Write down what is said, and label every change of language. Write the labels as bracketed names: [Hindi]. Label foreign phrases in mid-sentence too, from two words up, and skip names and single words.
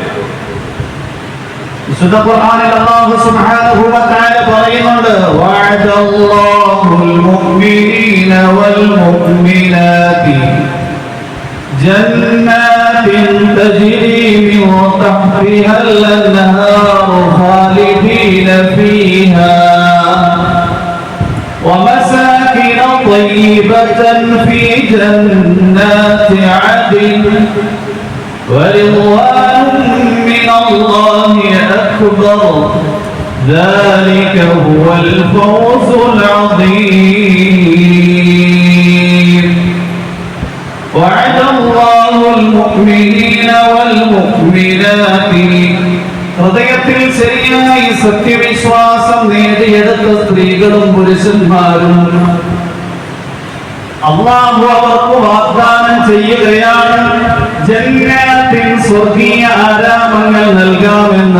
[Malayalam] വിശുദ്ധ ഖുർആനിൽ [Arabic] الله سبحانه وتعالى പറയുന്നുണ്ട്, وعد الله المؤمنين والمؤمنات جنات تجري من تحتها الأنهار خالدين فيها ومساكن طيبة في جنات عدن ورضوان من الله أكبر ذلك هو الفوز العظيم وعد الله المؤمنين والمؤمنات [Malayalam] ഹൃദയത്തിൽ ശരിയായി സത്യവിശ്വാസം നേടിയെടുത്ത സ്ത്രീകളും പുരുഷന്മാരും അല്ലാഹു അവർക്ക് വാഗ്ദാനം ചെയ്യുകയാണ്, ജന്നത്തിൻ സ്വർഗീയ ആരാമങ്ങൾ നൽകാമെന്ന്.